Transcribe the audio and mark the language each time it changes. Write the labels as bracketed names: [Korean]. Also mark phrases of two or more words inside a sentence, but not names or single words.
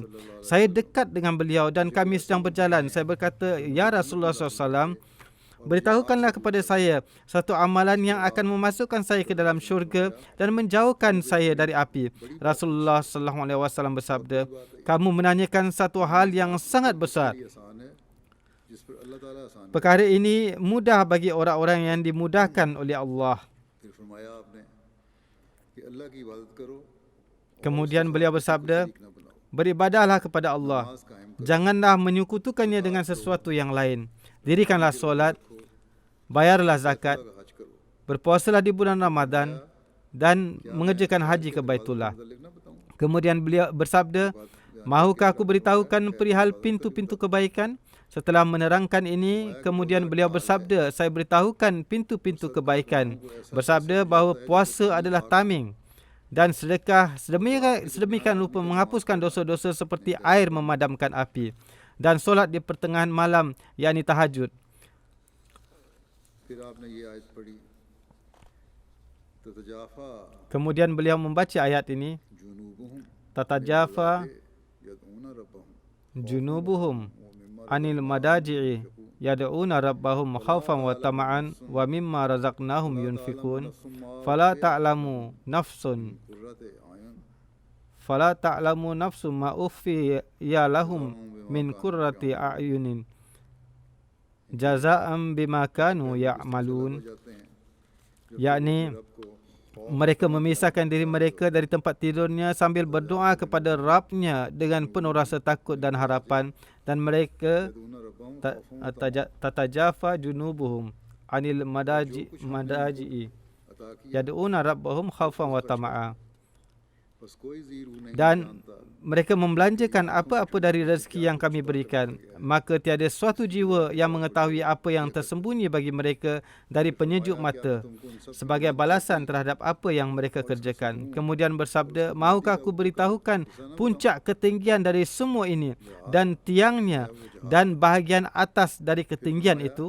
[Malay] Saya dekat dengan beliau dan kami sedang berjalan. Saya berkata, "Ya Rasulullah SAW, beritahukanlah kepada saya satu amalan yang akan memasukkan saya ke dalam syurga dan menjauhkan saya dari api." Rasulullah SAW bersabda, "Kamu menanyakan satu hal yang sangat besar. [Urdu] یہ آسان ہے جس پر اللہ تعالیٰ آسان ہے [Malay] Perkara ini mudah bagi orang-orang yang dimudahkan oleh Allah." [Urdu] پھر فرمایا آپ نے کہ اللہ کی عبادت کرو [Malay] Kemudian beliau bersabda, [Urdu] نہ بناؤ [Malay] "Beribadahlah kepada Allah. [Urdu] نماز قائم کرو [Malay] Janganlah menyekutukannya dengan sesuatu yang lain. Dirikanlah solat, bayarlah zakat, [Urdu] کا حج کرو [Malay] berpuasalah di bulan Ramadan dan mengerjakan haji ke Baitullah." [Urdu] متعلق نہ بتاؤں [Malay] Kemudian beliau bersabda, "Mahukah aku beritahukan perihal pintu-pintu kebaikan?" Setelah menerangkan ini, kemudian beliau bersabda, "Saya beritahukan pintu-pintu kebaikan." Bersabda bahawa puasa adalah taming dan sedekah sedemikian rupa menghapuskan dosa-dosa seperti air memadamkan api, dan solat di pertengahan malam, yakni tahajud. [Urdu] پھر آپ نے یہ آیت پڑھی تتجافى [Malay] Kemudian beliau membaca ayat ini, [Arabic] جنوبهم "تتجافى يدعون ربهم جنوبهم عن المضاجع يدعون ربهم خوفا وطمعا ومما رزقناهم ينفقون فلا تعلم نفس ما أخفي لهم من قرة أعين جزاء بما كانوا يعملون. [Malay] Yakni mereka memisahkan diri mereka dari tempat tidurnya sambil berdoa kepada Rabbnya dengan penuh rasa takut dan harapan, dan mereka [Arabic] تتجافى جنوبهم عن المضاجع يدعون ربهم خوفا وطمعا. [Malay] Dan mereka membelanjakan apa-apa dari rezeki yang kami berikan, maka tiada suatu jiwa yang mengetahui apa yang tersembunyi bagi mereka dari penyejuk mata sebagai balasan terhadap apa yang mereka kerjakan. Kemudian bersabda, mahukah aku beritahukan puncak ketinggian dari semua ini dan tiangnya dan bahagian atas dari ketinggian itu?